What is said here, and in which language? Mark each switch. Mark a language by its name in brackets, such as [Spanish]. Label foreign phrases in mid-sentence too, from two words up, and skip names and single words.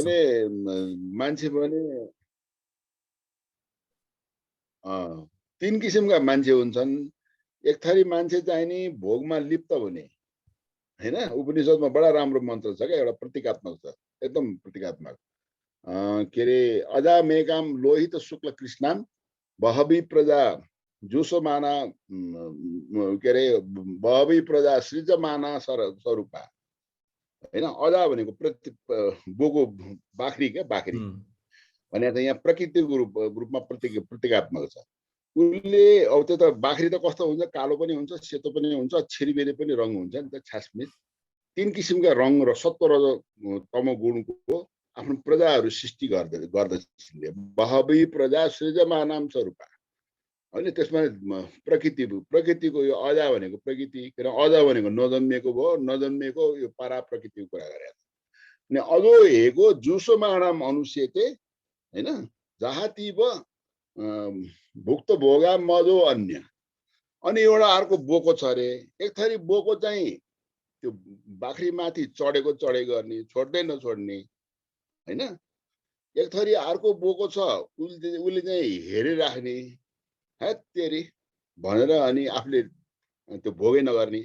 [Nepali] मान्छे पनि तीन किसिमका मान्छे हुन्छन्। एक थरी मान्छे चाहिँ नि भोगमा लिप्त हुने हैन। उपनिषदमा बडा राम्रो मन्त्र छ क्या, एउटा प्रतीकात्मक छ, एकदम प्रतीकात्मक। के अरे [Sanskrit] अजामेकाम लोहित शुक्ल कृष्णाम बहवी प्रजा जुसमाना [Nepali] के अरे [Sanskrit] बहवी प्रजा सृजमाना स्वरूपा [Nepali] हैन। अजा भनेको बोको बाख्री क्या, बाख्री भनेर त यहाँ प्रकृतिको रूपमा प्रतीकात्मक छ। उसले अब त्यो त बाख्री त कस्तो हुन्छ, कालो पनि हुन्छ, सेतो पनि हुन्छ, छिरीबेरी पनि रङ हुन्छ नि त छासमिस। तीन किसिमका रङ र सत्व र तम गुणको आफ्नो प्रजाहरू सृष्टि गर्दछ। [Sanskrit] बहवी प्रजा सृजमानाम स्वरूपा [Nepali] होइन। त्यसमा प्रकृतिको यो अजा भनेको प्रकृति, किन अजा भनेको नजन्मिएको भयो, नजन्मिएको यो पारा प्रकृतिको कुरा गरेको छ। अनि [Sanskrit] अजो हेको जुसोमाणाम अनुष्यते [Nepali] हैन, [Sanskrit] जहातीव भुक्त भोगा मजो अन्य। [Nepali] अनि एउटा अर्को बोको छ अरे। एक थरी बोको चाहिँ त्यो बाख्री माथि चढेको गर्ने, छोड्दै नछोड्ने हैन। एक थरी अर्को बोको छ, उसले चाहिँ हेरिराख्ने, हेत्तेरी भनेर अनि आफूले त्यो भोगै नगर्ने।